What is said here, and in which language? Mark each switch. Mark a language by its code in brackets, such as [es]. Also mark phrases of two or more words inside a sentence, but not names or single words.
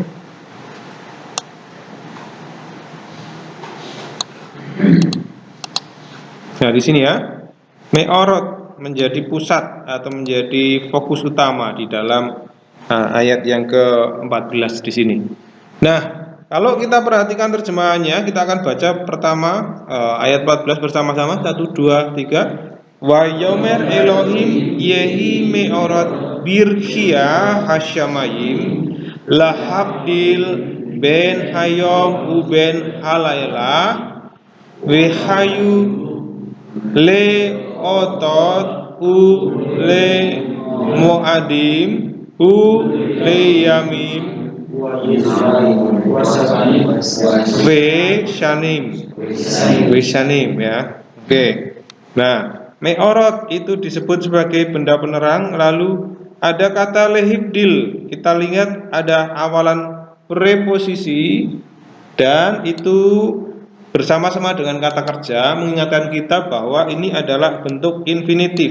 [id] Nah, di sini ya, me'orot menjadi pusat atau menjadi fokus utama di dalam ayat yang ke-14 di sini. Nah, kalau kita perhatikan terjemahannya, kita akan baca pertama ayat 14 bersama-sama. [he] 1, 2, 3. ויאמר אלהים יהי מארת ברקיע השמים להבדיל בין היום ובין הלילה והיו לאתת ולמועדים ולימים ושנים, [id] ya. Oke. Nah, me'orot itu disebut sebagai benda penerang. Lalu ada kata lehibdil, kita lihat ada awalan preposisi dan itu bersama-sama dengan kata kerja mengingatkan kita bahwa ini adalah bentuk infinitif.